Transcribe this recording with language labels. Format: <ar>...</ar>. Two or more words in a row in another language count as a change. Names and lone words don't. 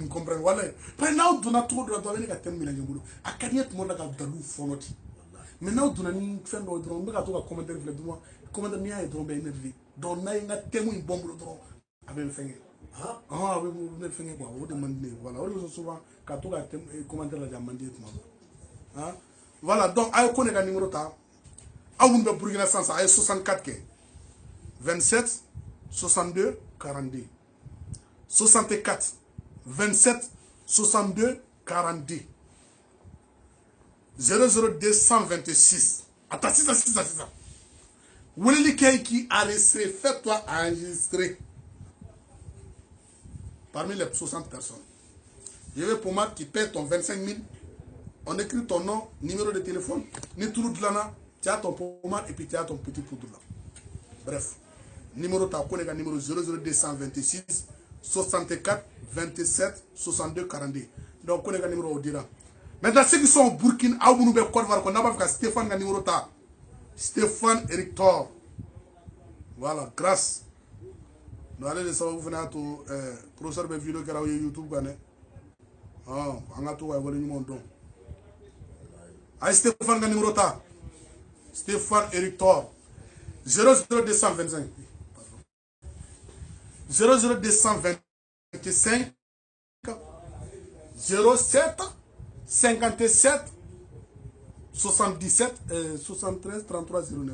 <fr>me comprennent voilà parce que</fr> <bm>n'aw donna cogo dɔ la dɔrɔn a bɛ ne ka thème mélanger n bolo a ka di n ye tuma dɔ la ka dalu fɔlɔ ten mais n'aw donna ni fɛn dɔw dɔrɔn n bɛ ka to ka commentaire filɛ duma commentaire n'i y'a ye dɔrɔn bɛ énervé donc n'a ye n ka thème in bɔ n bolo dɔrɔn a bɛ n fɛngɛ a bɛ ne fɛngɛ quoi o de man di ne ye voilà o de kosɔn souvent ka to ka commentaire lajɛ a man di ye tuma dɔ voilà donc a ye ko ne ka numéro ta aw minnu bɛ Burkina sisan a ye 64 kɛ 27 62 42 64 27 62 42</bm> <fr>00226 attends</fr> <bm>sisan weleli kɛ</bm> <fr>qui a enregistré fais-toi enregistrer parmi les 60 personnes je vais pour moi qui paie ton 25 000 on écrit ton nom numéro de téléphone</fr> <bm>ni turu</bm> <fr>dilanna tu as ton pommade et puis tu as ton petit poudre là bref</fr> <bm>numéro ta ko ne ka numéro</bm> <fr>00226 64 27 62</fr> <bm>42 donc ko ne ka numéro o dira</bm> <fr>maintenant ceux qui sont au Burkina</fr> <bm>aw minnu bɛ Côte d'Ivoire ko n'a b'a fɛ ka Stéphane ka numéro ta Stéphane Eric Thor voilà grâce donc ale de sababu fana y'a to professeur bɛ vidéo kɛra aw ye YouTube kan dɛ an ka to ka wale ɲumanw dɔn a ye Stéphane ka numéro ta Stéphane Eric Thor 00225 00225 07 57 77 73 33 09.</bm>